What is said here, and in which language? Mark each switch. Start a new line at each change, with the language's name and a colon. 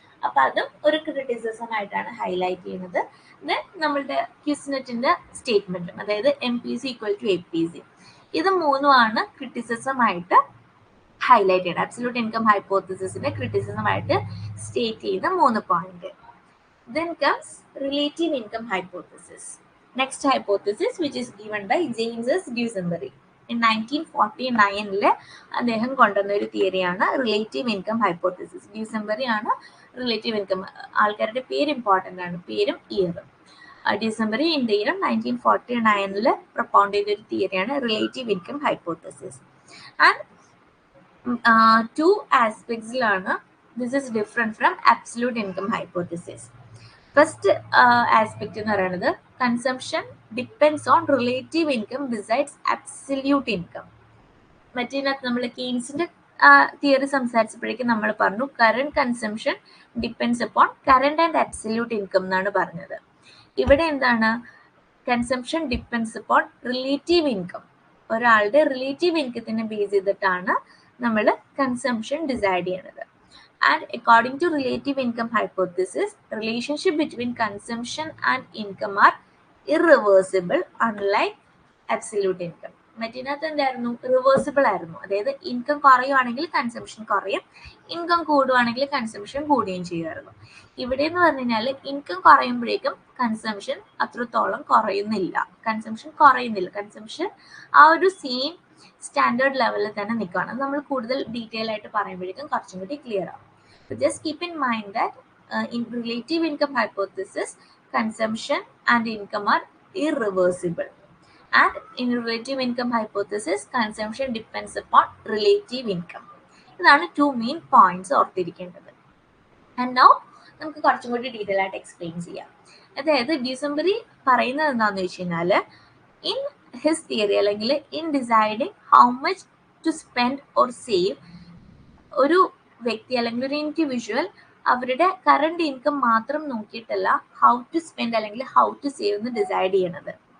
Malayalam: അപ്പൊ അതും ഒരു ക്രിറ്റിസിസം ആയിട്ടാണ് ഹൈലൈറ്റ് ചെയ്യുന്നത്. ദെൻ നമ്മളുടെ ക്വിസ്നെറ്റിന്റെ സ്റ്റേറ്റ്മെന്റും, അതായത് MPC ഈക്വൽ ടു APC, ഇത് മൂന്നുമാണ് ക്രിറ്റിസിസം ആയിട്ട് ഹൈലൈറ്റ് ചെയ്യുന്നത്. അബ്സല്യൂട്ട് ഇൻകം ഹൈപ്പോത്തസിസിന്റെ ക്രിറ്റിസിസം ആയിട്ട് സ്റ്റേറ്റ് ചെയ്യുന്ന 3 point.
English: Then comes relative income hypothesis. Next hypothesis which is given by James S. Duesenberry. In 1949
Malayalam: അദ്ദേഹം കൊണ്ടുവന്ന ഒരു തിയറിയാണ് റിലേറ്റീവ് ഇൻകം ഹൈപ്പോത്തസിസ്. ഡ്യൂസംബറി ആണ് റിലേറ്റീവ് ഇൻകം, ആൾക്കാരുടെ പേര് ഇമ്പോർട്ടൻ്റ് ആണ്, പേരും ഇയറും. ഡ്യൂസംബറി ഇൻ ദ ഇയർ 1949 പ്രൊപ്പൗണ്ട് ചെയ്ത ഒരു തിയറിയാണ് relative income hypothesis.
English: And 2 ആസ്പെക്ട്സിലാണ് this is different from absolute income hypothesis. First aspect
Malayalam: എന്ന് പറയുന്നത്
English: Consumption depends on relative income besides absolute income.
Malayalam: മറ്റേതിനകത്ത് നമ്മൾ കെയ്ൻസിന്റെ തിയറി സംസാരിച്ചപ്പോഴേക്കും നമ്മൾ പറഞ്ഞു
English: current consumption depends upon current and absolute income
Malayalam: എന്നാണ് പറഞ്ഞത്. ഇവിടെ എന്താണ്,
English: Consumption depends upon relative income.
Malayalam: ഒരാളുടെ റിലേറ്റീവ് ഇൻകത്തിനെ ബേസ് ചെയ്തിട്ടാണ് നമ്മൾ കൺസംഷൻ ഡിസൈഡ് ചെയ്യുന്നത്.
English: And according to relative income hypothesis, relationship between consumption and income are irreversible unlike absolute income.
Malayalam: മറ്റേതിനകത്ത് എന്തായിരുന്നു, reversible ആയിരുന്നു. അതായത് ഇൻകം കുറയുവാണെങ്കിൽ കൺസംഷൻ കുറയും, ഇൻകം കൂടുവാണെങ്കിൽ കൺസംഷൻ കൂടുകയും ചെയ്യുമായിരുന്നു. ഇവിടെ എന്ന് പറഞ്ഞു കഴിഞ്ഞാൽ ഇൻകം കുറയുമ്പോഴേക്കും കൺസംഷൻ അത്രത്തോളം കുറയുന്നില്ല, കൺസംഷൻ ആ ഒരു സെയിം സ്റ്റാൻഡേർഡ് ലെവലിൽ തന്നെ നിൽക്കുകയാണ്. നമ്മൾ കൂടുതൽ ഡീറ്റെയിൽ ആയിട്ട് പറയുമ്പോഴേക്കും കുറച്ചും കൂടി ക്ലിയർ ആവും.
English: But just keep in mind that in relative income hypothesis, consumption and income are irreversible. And in relative income hypothesis, consumption depends upon relative income.
Malayalam: ഇതാണ് 2 മെയിൻ പോയിന്റ്സ് ഓർത്തിരിക്കേണ്ടത്.
English: and now
Malayalam: നമുക്ക് കുറച്ചും കൂടി detail ആയിട്ട് explain ചെയ്യാം. അതായത് Duesenberry പറയുന്നത് എന്താണെന്ന് വെച്ച് കഴിഞ്ഞാൽ
English: in his theory
Malayalam: അല്ലെങ്കിൽ
English: in deciding how much to spend or save,
Malayalam: ഒരു വ്യക്തി അല്ലെങ്കിൽ ഒരു ഇൻഡിവിജ്വൽ അവരുടെ കറണ്ട് ഇൻകം മാത്രം നോക്കിയിട്ടല്ല ഹൗ ടു സ്പെൻഡ് അല്ലെങ്കിൽ ഹൗ ടു സേവ് എന്ന് ഡിസൈഡ് ചെയ്യണത്.